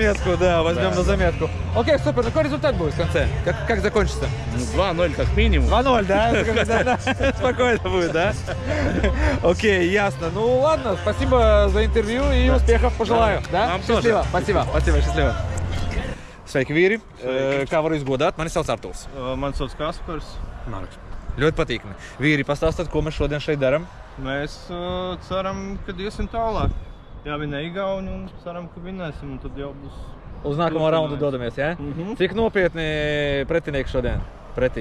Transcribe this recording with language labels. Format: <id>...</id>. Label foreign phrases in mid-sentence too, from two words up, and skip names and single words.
<ru>Возьмем на заметку. Окей, супер. Какой результат будет в конце? Как закончится? 2-0 как минимум. 2-0, да? Спокойно будет, да? Окей, ясно. Ну ладно, спасибо за интервью и успехов пожелаю. Да? Счастливо. Спасибо, счастливо.</ru> <lv>Sveiki, vīri! Kā varu izgodāt? Mani sauc Artūrs. Man sauc Kaspars. Ļoti patīkami. Vīri, pastāstiet, ko mēs šodien šeit darām? Mēs ceram, ka iesim tālāk. Jāvinē Igauni un ceram, ka vinēsim, un tad jau būs... Uz nākamo raundu dodamies, jā? Cik nopietni pretinieki šodien pretī?</lv>